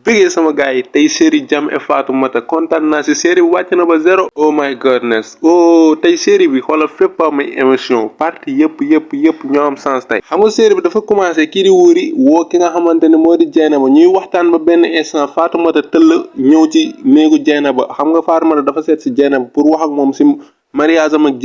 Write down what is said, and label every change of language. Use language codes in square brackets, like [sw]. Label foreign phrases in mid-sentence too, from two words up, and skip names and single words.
[wo] bëggee sama gars yi tey série Jam et Fatoumata kontaan naa si série bi wàcc na ba zéro. [en] Oh my goodness [wo] tey série bi xoolal fépp am ay émotion partie yëpp ñoo am sens tey. xam nga série bi dafa commencé kii di Wuri woo ki nga xamante ne moo di Dieynaba ñuy waxtaan ba benn instant Fatoumata tëll ñëw ci néegu Dieynaba xam nga Fatoumata dafa seet si Dieynaba pour wax ak moom si mariage am ak